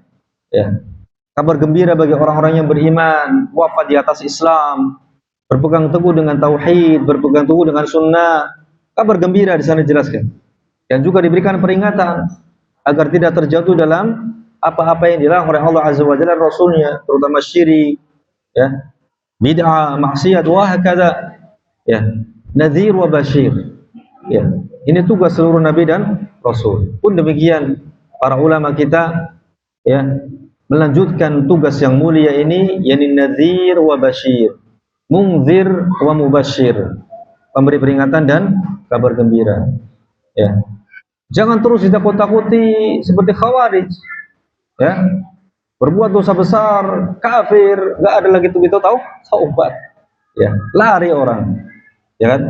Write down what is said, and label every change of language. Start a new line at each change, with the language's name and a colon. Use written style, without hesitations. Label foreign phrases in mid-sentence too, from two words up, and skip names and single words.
Indonesian: Ya, kabar gembira bagi orang-orang yang beriman, wafat di atas Islam, berpegang teguh dengan tauhid, berpegang teguh dengan sunnah. Kabar gembira di sana dijelaskan. Dan juga diberikan peringatan agar tidak terjatuh dalam apa-apa yang dilarang oleh Allah Azza wa Jalla dan Rasulnya, terutama syirik, ya, bid'ah, maksiat,
Arabic: wa hakadha. Ya, nadhir wa bashir.
Indonesian: Ya, ini tugas seluruh nabi dan rasul. Pun demikian para ulama kita, ya, melanjutkan tugas yang mulia ini, yakni
Arabic: nadhir wa bashir, munzir wa mubashir,
Indonesian: pemberi peringatan dan kabar gembira. Ya, jangan terus ditakut-takuti seperti khawarij, ya, berbuat dosa besar, kafir, nggak ada lagi begitu taubat, ya, lari orang, ya kan?